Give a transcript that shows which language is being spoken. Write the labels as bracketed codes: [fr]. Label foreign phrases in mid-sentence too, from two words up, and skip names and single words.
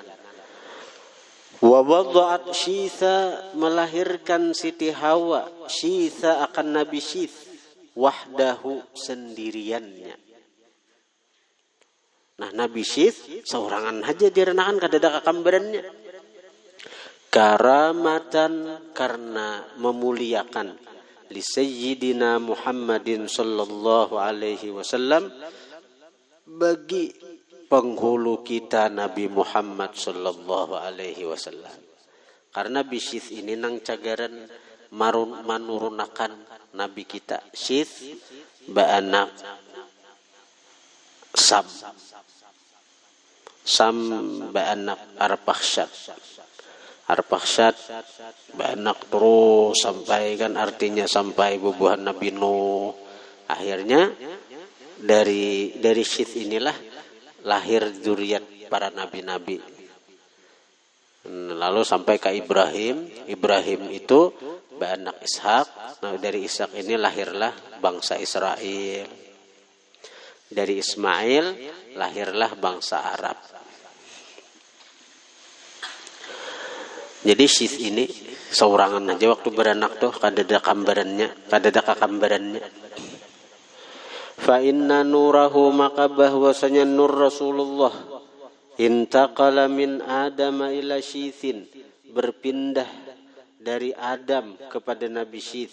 [ar] ووضعت شيثا, [bjn] melahirkan Siti Hawa Syitha akan Nabi Syith wahdahu, sendiriannya. Nah Nabi Syith seorangan aja direnakan kada ada kakambarannya. [ar] كرامة, [bjn] karena memuliakan [ar] لسيدنا محمد صلى الله عليه وسلم, [bjn] bagi penghulu kita Nabi Muhammad [ar] صلى الله عليه وسلم. [bjn] Karena bisyith ini nang cagaran manurunakan Nabi kita. Syith ba'anak Sam ba'anak Arpakhsyad ba'anak terus sampai kan artinya sampai bubuhan Nabi Nuh. Akhirnya dari Syith inilah lahir zuriat para nabi-nabi. Lalu sampai ke Ibrahim itu ba'anak Ishak. Nah dari Ishak ini lahirlah bangsa Israel. Dari Ismail lahirlah bangsa Arab. Jadi Syith ini seorangan aja waktu beranak tuh kada ada kakambarannya. [ar] فإن نوره, [bjn] maka bahwasanya nur Rasulullah [ar] انتقل من آدم إلى شيث, [bjn] berpindah dari Adam kepada Nabi Syith.